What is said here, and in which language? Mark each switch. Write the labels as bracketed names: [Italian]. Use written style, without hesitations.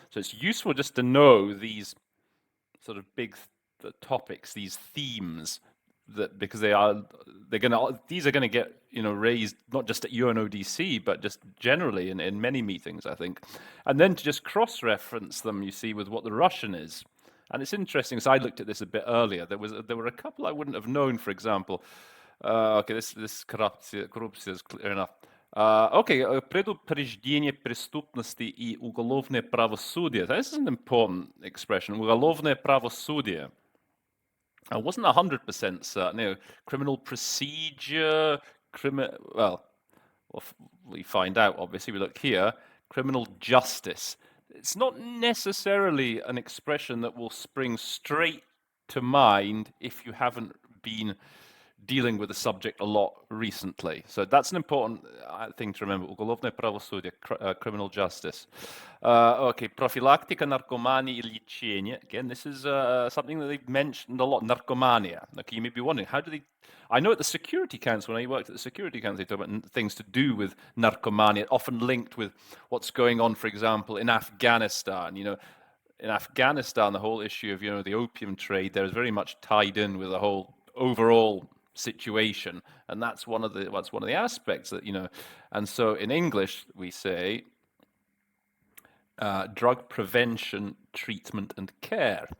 [English] So it's useful just to know these sort of big topics, these themes, because these are going to get raised not just at UNODC but just generally in many meetings, I think, and then to just cross-reference them, you see, with what the Russian is. And it's interesting, because I looked at this a bit earlier. There were a couple I wouldn't have known. For example, this corruption is clear enough. [Russian] Предупреждение преступности и уголовное правосудие. [English] This is an important expression. [Russian] Уголовное правосудие. [English] I wasn't 100% certain. Criminal procedure, we find out, obviously. We look here. Criminal justice. It's not necessarily an expression that will spring straight to mind if you haven't been dealing with the subject a lot recently. So that's an important thing to remember. [Russian] Уголовное правосудие, [English] criminal justice. [Russian] Профилактика наркомании и лечение. [English] Again, this is something that they've mentioned a lot, narkomania. Okay, you may be wondering, how do they... I know at the Security Council, when I worked at the Security Council, they talk about things to do with narkomania, often linked with what's going on, for example, in Afghanistan. In Afghanistan, the whole issue of, the opium trade there is very much tied in with the whole overall situation, and that's one of the aspects that and so in English we say drug prevention, treatment and care.